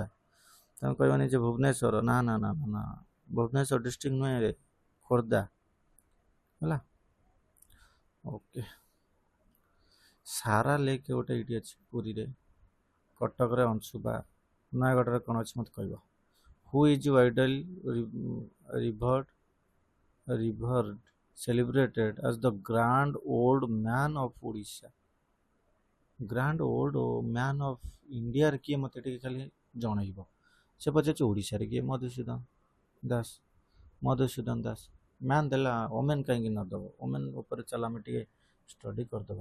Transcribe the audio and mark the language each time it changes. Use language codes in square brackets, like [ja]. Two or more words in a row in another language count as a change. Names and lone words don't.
[or] ତମେ କହିବାନି ଯେ ଭୁବନେଶ୍ୱର, ନା ନା ନା ନା, ଭୁବନେଶ୍ୱର ଡିଷ୍ଟ୍ରିକ୍ଟ ନୁହେଁ, ଖୋର୍ଦ୍ଧା ହେଲା। ଓକେ, ସାରା ଲେକ୍ ଗୋଟେ ଏଇଠି ଅଛି ପୁରୀରେ, କଟକରେ ଅଂଶୁପା, ନୟାଗଡ଼ରେ କ'ଣ ଅଛି ମୋତେ କହିବ। [en] who is widely revered celebrated as the grand old man of Odisha? grand old man of Indiare [or] କିଏ ମୋତେ ଟିକେ ଖାଲି ଜଣେଇବ। ସେ ପଚାରୁଛି ଓଡ଼ିଶାରେ କିଏ? ମଧୁସୂଦନ ଦାସ। ମ୍ୟାନ୍ ଦେଲା, ଓମେନ୍ କାହିଁକି ନ ଦେବ? ଓମେନ୍ ଉପରେ ଚାଲ ଆମେ ଟିକେ ଷ୍ଟଡି କରିଦେବା।